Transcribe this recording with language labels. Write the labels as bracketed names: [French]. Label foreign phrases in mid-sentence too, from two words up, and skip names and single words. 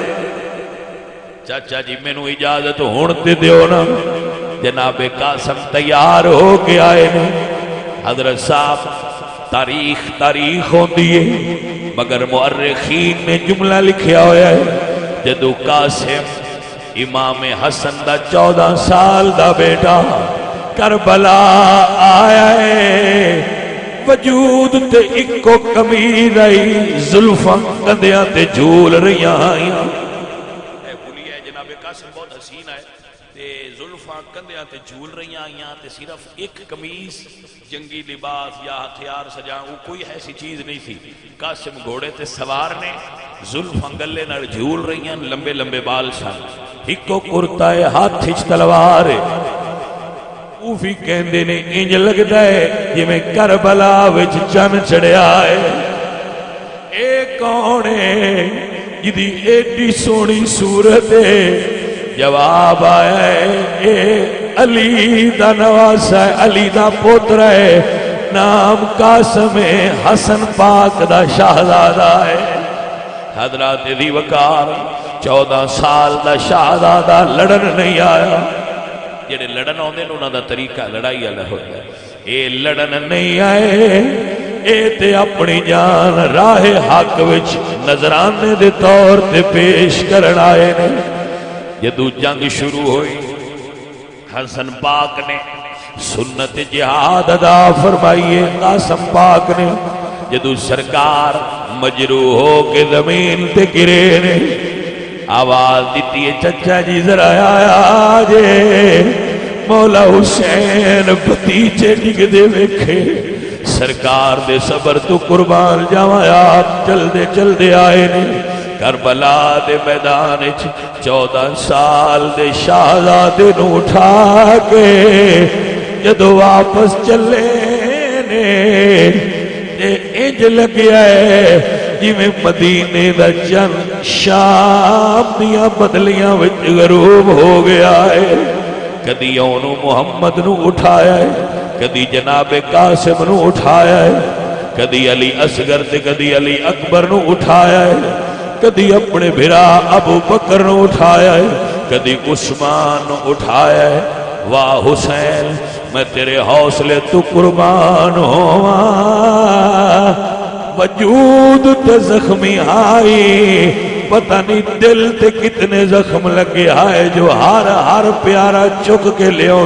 [Punjabi] چاچا جی میں نو اجازت ہونتے دیو نا جناب قاسم تیار ہو کے آئے نا حضرت صاحب تاریخ ہوندی ہے مگر مؤرخین نے جملہ لکھیا ہویا ہے جدو قاسم امام حسن دا 14 سال دا بیٹا کربلا آیا ہے وجود تے اکو قمیض آئی زلفاں کندیاں تے جھول رہیاں آئیاں اے بھولیا ہے جناب قاسم بہت حسین ہے تے زلفاں کندیاں تے جھول رہیاں آئیاں تے صرف ایک قمیض جنگی لباس یا ہتھیار سجاں [Urdu] وہ کوئی ایسی چیز نہیں تھی [Punjabi] قاسم گھوڑے تے سوار نے زلفاں گلے نال جھول رہیاں لمبے لمبے بال سن اکو کرتا ہے ہاتھ ہچ تلوار ہے اوفی کہندے نے انج لگتا ہے جی میں کربلا وچ چن چڑھیا ہے اے کون ہے جدی ایڈی سونی صورت ہے جواب آیا ہے اے علی دا نواسا ہے علی دا پوتر ہے نام قاسم ہے حسن پاک دا شہزادہ ہے حضرات دی وقار 14 سال دا شہزادہ لڑن نہیں آیا جڑے لڑن آندے نے انہاں دا طریقہ لڑائی والا ہوتا ہے اے لڑن نہیں آئے اے تے اپنی جان راہ حق وچ نظرانے دے طور تے پیش کرن آئے نے جدو جنگ شروع ہوئی حسن پاک نے سنت جہاد ادا فرمائیے قاسم پاک نے جدو سرکار مجروح ہو کے زمین تے گرے نے آواز دیتی ہے چچا جی ذرا آیا جے مولا حسین بھتیجے ڈگ دے ویکھے سرکار دے صبر تو قربان جاواں آپ چل دے آئے نے کربلا دے میدان 14 سال دے شہزادے نو اٹھا کے جدو واپس چلے نے تے انج لگیا ہے جی میں مدینے دا چند شام دیاں بدلیاں وچ غروب ہو گیا ہے کدی اونو محمد نو اٹھایا ہے کدی جناب قاسم نو اٹھایا ہے کدی علی اصغر تے کدی علی اکبر نو اٹھایا ہے کدی اپنے بھرا ابو بکر نو اٹھایا ہے کدی عثمان نو اٹھایا ہے واہ حسین میں تیرے حوصلے تو قربان ہوا وجود تے زخمی آئی پتہ نہیں دل تے کتنے زخم لگے آئے جو ہر پیارا چک کے لیوں